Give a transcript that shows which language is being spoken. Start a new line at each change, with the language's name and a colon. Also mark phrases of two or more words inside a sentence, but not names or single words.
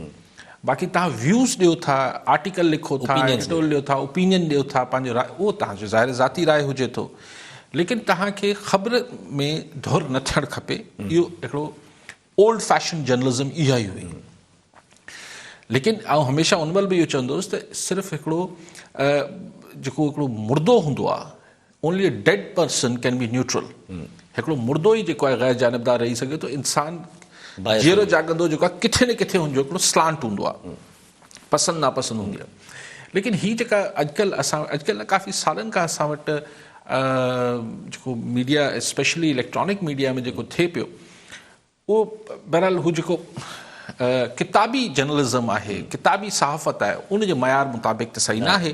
Sindhi: बाक़ी तव्हां व्यूज़ ॾियो था, आर्टिकल लिखो था, एडिटोरियल ॾियो था, ओपिनियन ॾियो था, पंहिंजो उहो तव्हांजो ज़ाहिर ज़ाती राय हुजे थो, लेकिन तव्हांखे ख़बर में धुर न थियणु खपे। इहो हिकिड़ो
English: old fashion journalism
Sindhi: इहा ई हुई। लेकिन आउं हमेशह उन महिल बि इहो चवंदो हुउसि त सिर्फ़ु हिकिड़ो जेको हिकिड़ो मुर्दो हूंदो आहे,
English: only a dead person can be neutral.
Sindhi: हिकिड़ो मुर्दो ई जेको आहे गैर जानिबदार रही सघे थो। इंसान जीअरो जाॻंदो जेको आहे किथे न किथे हुनजो हिकिड़ो स्लांट हूंदो आहे, पसंदि नापसंदि हूंदी आहे। लेकिन हीअ जेका अॼुकल्ह काफ़ी सालनि खां असां वटि जेको मीडिया
English: specially electronic media
Sindhi: में जेको थिए पियो, उहो बहरहाल हू जेको किताबी जर्नलिज़म आहे, किताबी सहाफ़त आहे, उनजे मयार मुताबिक़ त सही न आहे।